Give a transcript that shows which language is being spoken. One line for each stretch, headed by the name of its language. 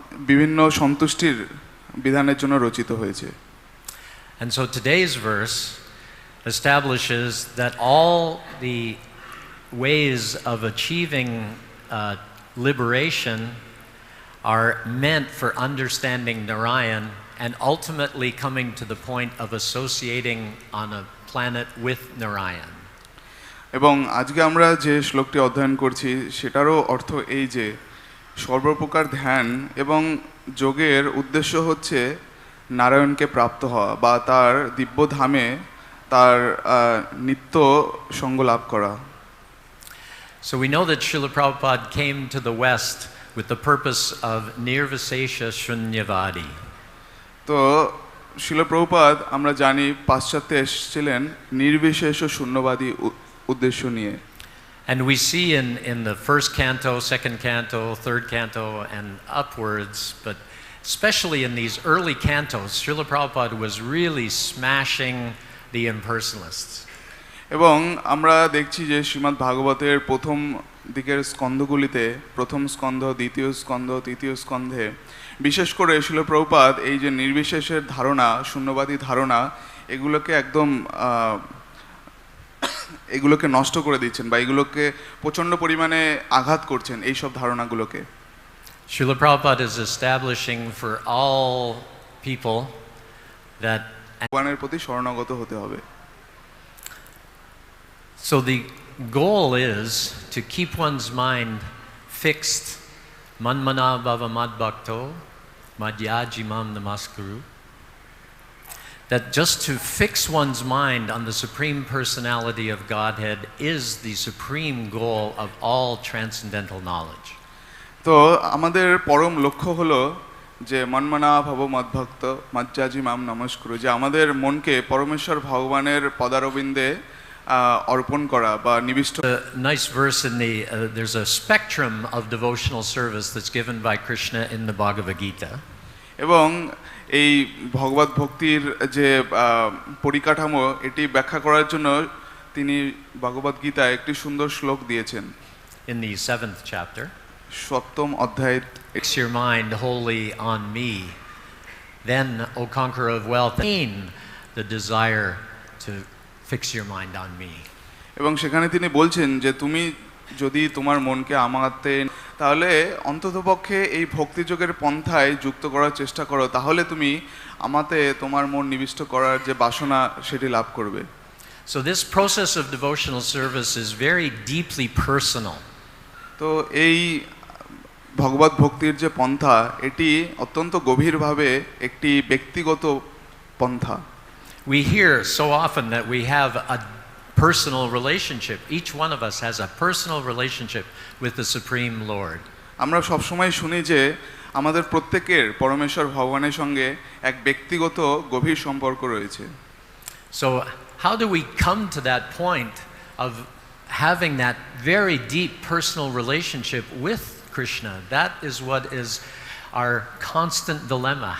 Bangla: বিভিন্ন সন্তুষ্টির বিধানের জন্য রচিত হয়েছে।
English: And so today's verse establishes that all the ways of achieving liberation are meant for understanding Narayan and ultimately coming to the point of associating on a planet with Narayan.
Bangla: এবং আজকে আমরা যে শ্লোকটি অধ্যয়ন করছি সেটারও অর্থ এই যে সর্বপ্রকার ধ্যান এবং যোগের উদ্দেশ্য হচ্ছে নারায়ণকে প্রাপ্ত হওয়া বা তার দিব্য ধামে তার নিত্য সঙ্গ লাভ করা।
English: So we know that Srila Prabhupada came to the West with the purpose of nirvisesha shunyavadi.
Bangla: তো শিল প্রভুপাদ আমরা জানি পাশ্চাত্যে এসেছিলেন নির্বিশেষ শূন্যবাদী উদ্দেশ্য নিয়ে।
English: And we see in the first canto, second canto, third canto and upwards, but especially in these early cantos, Srila Prabhupada was really smashing the impersonalists.
Bangla: এবং আমরা দেখছি যে শ্রীমদ্ ভাগবতের প্রথম দিকের স্কন্ধগুলিতে প্রথম স্কন্ধ, দ্বিতীয় স্কন্ধ, তৃতীয় স্কন্ধে বিশেষ করে শিল প্রভুপাদ এই যে নির্বিশেষের ধারণা, শূন্যবাদী ধারণা এগুলোকে একদম এগুলোকে নষ্ট করে দিচ্ছেন বা এগুলোকে প্রচণ্ড পরিমাণে আঘাত করছেন এই সব ধারণাগুলোকে।
English: Srila Prabhupada is establishing for all people that
Bangla: ভগবানের প্রতি শরণাগত হতে হবে।
English: So the goal is to keep one's mind fixed,
Sanskrit: manmana bhava madbhakto, madhyajimam namaskuru,
English: that just to fix one's mind on the Supreme Personality of Godhead is the supreme goal of all transcendental knowledge.
Bangla: তো আমাদের পরম লক্ষ্য হলো যে
Sanskrit: মনমনা ভব মদ্ভক্ত মাজ্জাজিমাম নমস্কুরু,
Bangla: যে আমাদের মনকে পরমেশ্বর ভগবানের পদারবিন্দে অর্পণ করা বা নিবিষ্ট।
English: A nice verse in the there's a spectrum of devotional service that's given by Krishna in the Bhagavad-gītā.
Bangla: এবং এই ভগবত ভক্তির যে পরিকাঠামো এটি ব্যাখ্যা করার জন্য তিনি ভগবদ্গীতায় একটি সুন্দর শ্লোক দিয়েছেন।
English: In the 7th chapter,
Bangla: সপ্তম অধ্যায়,
English: fix your mind wholly on me, then, O conqueror of wealth, attain the desire to fix your mind on me.
Bangla: এবং সেখানে তিনি বলছেন যে তুমি যদি তোমার মনকে আমাতে তাহলে অন্ততপক্ষে এই ভক্তিযোগের পন্থায় যুক্ত করার চেষ্টা করো, তাহলে তুমি আমাতে তোমার মন নিবিষ্ট করার যে বাসনা সেটি লাভ করবে।
English: So this process of devotional service is very deeply personal.
Bangla: তো এই ভগবত ভক্তির যে পন্থা এটি অত্যন্ত গভীরভাবে একটি ব্যক্তিগত পন্থা।
English: We hear so often that we have a personal relationship. Each one of us has a personal relationship with the Supreme Lord.
Bangla: আমরা সব সময় শুনি যে আমাদের প্রত্যেকের পরমেশ্বর ভগবানের সঙ্গে এক ব্যক্তিগত গভীর সম্পর্ক রয়েছে।
English: So how do we come to that point of having that very deep personal relationship with Krishna? That is what is our constant dilemma.